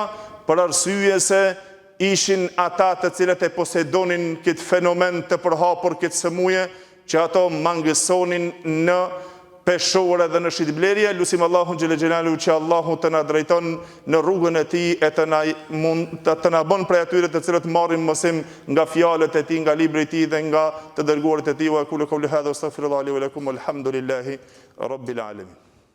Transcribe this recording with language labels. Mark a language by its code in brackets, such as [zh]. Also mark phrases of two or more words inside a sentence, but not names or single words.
[sq] Për arsye se ishin ata të cilët e posedonin këtë fenomen të përhapur, këtë sëmuje, që ato mangësonin në peshore dhe në shitblerje. Lusim Allahun [ar] جل جلاله [sq] që Allahu të na drejton në rrugën e tij e të na bën prej atyre të cilët marrin mësim nga fjalët e tij, nga libri i tij dhe nga të dërguarit e tij. [ar] وأقول قولي هذا أستغفر الله لي ولكم والحمد لله رب العالمين.